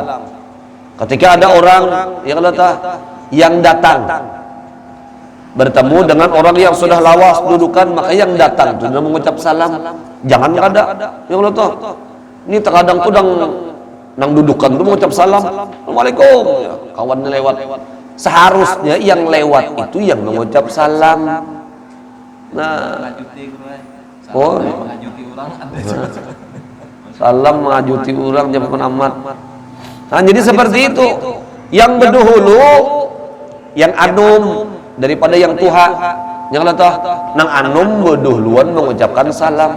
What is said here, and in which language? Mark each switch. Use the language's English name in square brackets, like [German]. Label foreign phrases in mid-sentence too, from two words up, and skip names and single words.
[Indonesian] Ketika ada orang yang datang bertemu dengan orang yang sudah lawas dudukan, maka yang datang sudah mengucap salam. Jangan ada yang ini terkadang tuh nang dudukan tuh mengucap salam, assalamualaikum, ya, kawannya lewat. Seharusnya yang lewat itu yang mengucap salam. Nah, oh, salam mengajuti orang jangan amat. Nah, jadi seperti itu. [Banjar] Yang berdahulu, yang anum daripada yang tuha. Yang latah, nang anum berdahuluan mengucapkan salam.